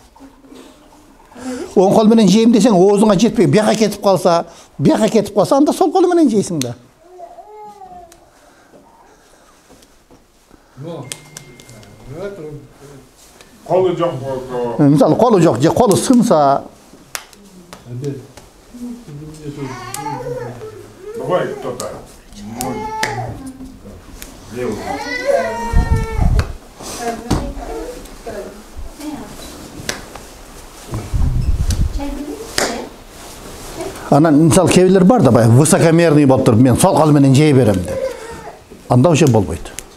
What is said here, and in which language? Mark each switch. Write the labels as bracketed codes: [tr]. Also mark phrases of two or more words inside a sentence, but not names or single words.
[ky] Оң кол менен жейм десең, оозуңа жетпей, бияка кетип калса, анда сол кол менен жейсиң да. Колу жок болсо. Мисалы, колу жок, же колу сынса, [ru] Давай кто-то. Левый. [ky] анан мисалы кээ бар да, бай высокомерный болуп туруп, мен сол кол менен жей берем деп. Анда уже болбойт.